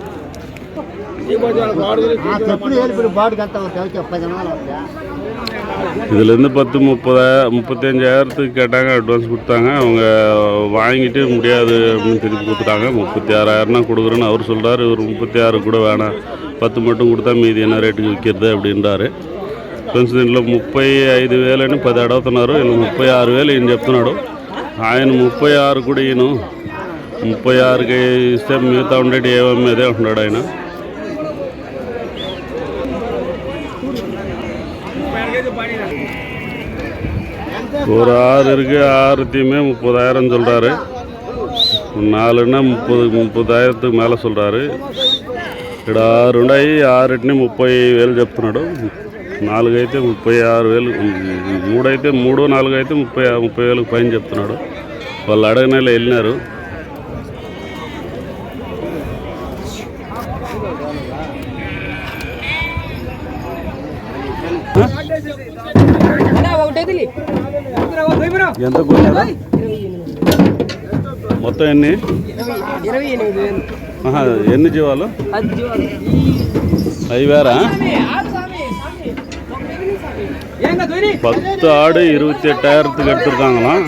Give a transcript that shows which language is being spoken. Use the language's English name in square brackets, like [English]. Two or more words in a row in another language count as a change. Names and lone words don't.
[Tamil] இதுலேருந்து 10 35,000க்கு கேட்டாங்க. அட்வான்ஸ் கொடுத்தாங்க. அவங்க வாங்கிட்டு முடியாது அப்படின்னு திருப்பி கொடுத்துட்டாங்க. 36,000 கொடுக்குறேன்னு அவர் சொல்கிறார். இவர் 36 கூட வேணாம், 10 மட்டும் கொடுத்தா மீதி என்ன ரேட்டுக்கு விற்கிறது அப்படின்றாரு. [Telugu] కొంచెం దీంట్లో 35,000 అని 10 అడుగుతున్నారు. వీళ్ళు 36,000 ఈయన చెప్తున్నాడు. ఆయన 36 కూడా ఈయన 36కి ఇస్తే మిగతా ఉండేటి ఏమేదే అంటున్నాడు ఆయన. [Tamil] ஒரு 6 இருக்கு. 6த்தையுமே 30,000 சொல்கிறாரு. 4ன்னா 30,000க்கு மேலே சொல்கிறாரு. [Telugu] ఇక్కడ 6 ఉన్నాయి. 6ని 30,000 చెప్తున్నాడు. 4 అయితే 36,000, 3 అయితే 3, 4 అయితే 30,000 పైన చెప్తున్నాడు. వాళ్ళు అడగనే వెళ్ళినారు. ఎంత కొన్నారా? మొత్తం ఎన్ని? 28,000. ఎన్ని జీవాలు? [Tamil] 5 వేరా? 10 ஆடு 28,000க்கு எடுத்துருக்காங்களாம்.